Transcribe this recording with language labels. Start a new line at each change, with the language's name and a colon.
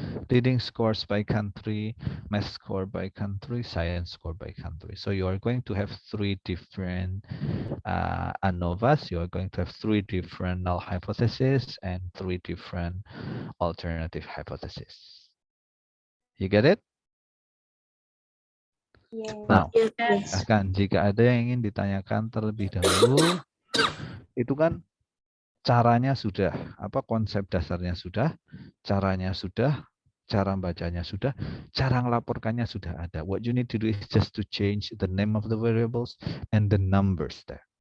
English: Reading scores by country, math score by country, science score by country. So you are going to have 3 different ANOVAs. You are going to have 3 different null hypotheses and 3 different alternative hypotheses. You get it? Yes. Now, Yes.
Indonesian: bahkan jika ada yang ingin ditanyakan terlebih dahulu, itu kan caranya sudah, konsep dasarnya sudah, caranya sudah, cara bacanya sudah, cara ngelaporkannya sudah ada.
English: What you need to do is just to change the name of the variables and the numbers there.